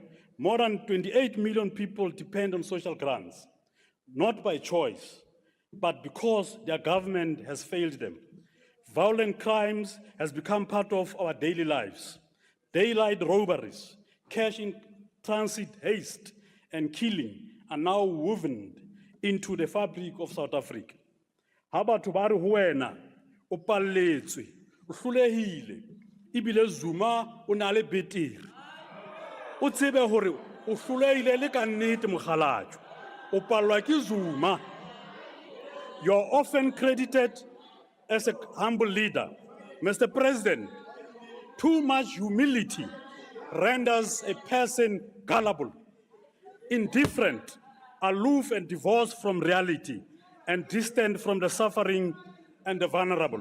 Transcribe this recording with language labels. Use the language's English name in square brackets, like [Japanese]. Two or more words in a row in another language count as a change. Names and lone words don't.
[English] More than 28 million people depend on social grants, not by choice, but because their government has failed them. Violent crimes has become part of our daily lives. Daylight robberies, cash in transit haste, and killing are now woven into the fabric of South Africa. [Southern Sotho] Ha batho ba re ho wena o palletswe o hlolehile ibile Zuma o na le betere o tsebe hore o hlolehile le ka nnete mokgalatso o pallwa ke Zuma. [English] You're often credited as a humble leader. Mr. President, too much humility renders a person gullible, indifferent, aloof and divorced from reality, and distant from the suffering and the vulnerable.